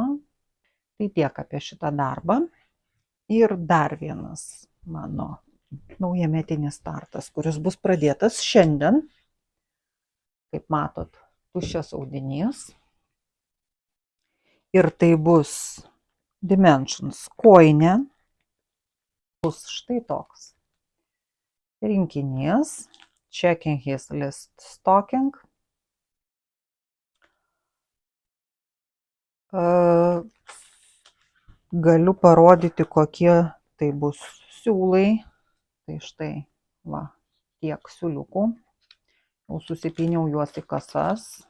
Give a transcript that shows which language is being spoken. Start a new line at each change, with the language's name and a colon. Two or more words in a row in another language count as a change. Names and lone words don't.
Lithuanian: Tai tiek apie šitą darbą. Ir dar vienas mano naujametinis startas, kuris bus pradėtas šiandien. Kaip matot, tuščias audinys. Ir tai bus Dimensions kojinė. Bus štai toks rinkinys.
English: Checking his list stocking.
Lithuanian: Galiu parodyti, kokie tai bus siūlai. Tai štai, va, tiek siūliukų. Jau susipyniau juos į kasas.